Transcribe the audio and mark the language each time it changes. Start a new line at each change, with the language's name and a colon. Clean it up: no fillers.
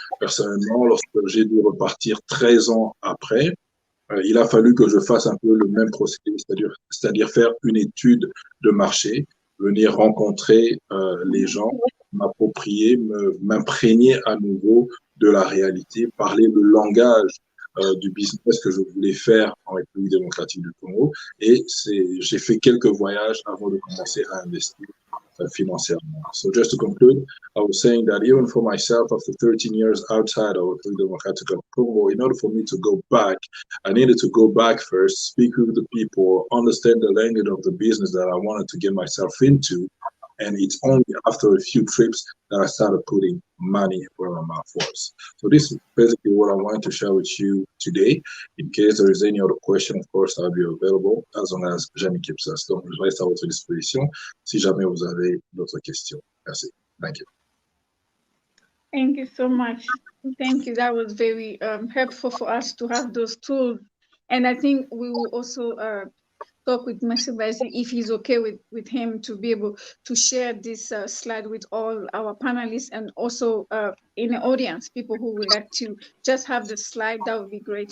French: Personnellement, lorsque j'ai dû repartir 13 ans après, il a fallu que je fasse un peu le même procédé, c'est-à-dire faire une étude de marché, venir rencontrer les gens, m'approprier, m'imprégner à nouveau de la réalité, parler le langage du business que je voulais faire en République démocratique du Congo. Et j'ai fait quelques voyages avant de commencer à investir financièrement.
English: So just to conclude, I was saying that even for myself, after 13 years outside of Republic Democratic of Congo, in order for me to go back, I needed to go back first, speak with the people, understand the language of the business that I wanted to get myself into. And it's only after a few trips that I started putting money where my mouth was. So this is basically what I wanted to share with you today. In case there is any other question, of course, I'll be available as long as Jamie keeps us.
French: Donc, je reste à votre disposition si jamais vous avez d'autres questions. Merci.
English: Thank you. Thank you so much. Thank you. That was very helpful for us to have those tools. And I think we will also talk with Mr. Bazi if he's okay with him to be able to share this slide with all our panelists and also in the audience, people who would like to just have the slide. That would be great.